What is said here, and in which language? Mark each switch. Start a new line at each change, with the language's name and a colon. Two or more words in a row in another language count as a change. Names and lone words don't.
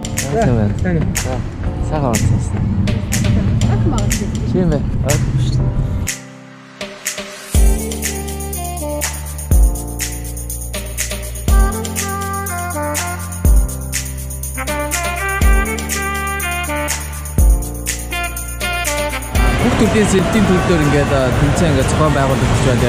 Turkish: Hemen. Sağ olasın. Bakma artık. Şey mi? Öpmüştüm.
Mongolian: Хүүхдүүдийн сэлтийн төлөвлөөр ингээд тэмцээн ингээд зохион байгуулалт хийж байгаа.